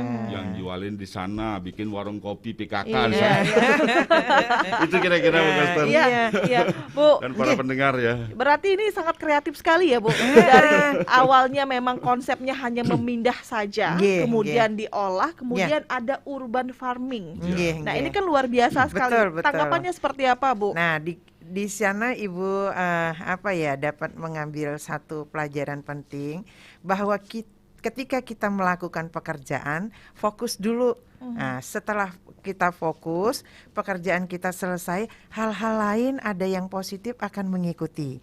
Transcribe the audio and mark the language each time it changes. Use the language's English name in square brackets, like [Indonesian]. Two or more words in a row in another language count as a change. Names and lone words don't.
[Indonesian] Yang jualin di sana, bikin warung kopi PKK Iya, di sana. Itu kira-kira Bu Koster. Iya, iya. Bu, Dan para pendengar ya. berarti ini sangat kreatif sekali ya, Bu. Dari awalnya memang konsepnya hanya memindah saja, Nggih, kemudian diolah, kemudian ada [English] urban farming. [Indonesian] Nggih, Nah, nggih. ini kan luar biasa sekali. Betul, betul. Tanggapannya seperti apa, Bu? Nah, di sana Ibu dapat mengambil satu pelajaran penting bahwa ketika kita melakukan pekerjaan, fokus dulu. Nah, setelah kita fokus, pekerjaan kita selesai, hal-hal lain ada yang positif akan mengikuti.